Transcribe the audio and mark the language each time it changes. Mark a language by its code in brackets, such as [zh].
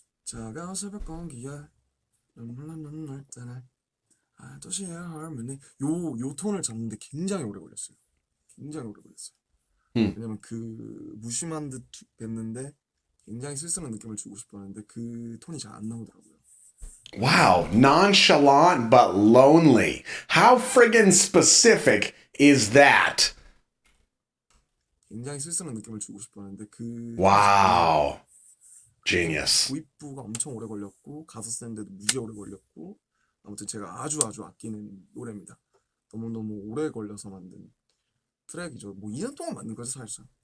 [ko] 차가운 새벽 공기야 눈물 때날 도시의 harmony 요 톤을 잡는데 굉장히 오래 걸렸어요. 굉장히 오래 걸렸어요. 왜냐면 그 무심한 듯 됐는데 굉장히 쓸쓸한 느낌을 주고 싶었는데 그 톤이 잘 안 나오더라고요. [en] Wow, nonchalant but lonely. How friggin' specific is that? [ko] 굉장히 쓸쓸한 느낌을 주고 싶었는데 그 [en] Wow. Genius. [ko] 도입부가 엄청 오래 걸렸고 가사 쓰는데도 무지 오래 걸렸고 아무튼 제가 아주 아끼는 노래입니다. 너무너무 오래 걸려서 만든 트랙이죠. 뭐 2년 동안 만든 거죠 사실상.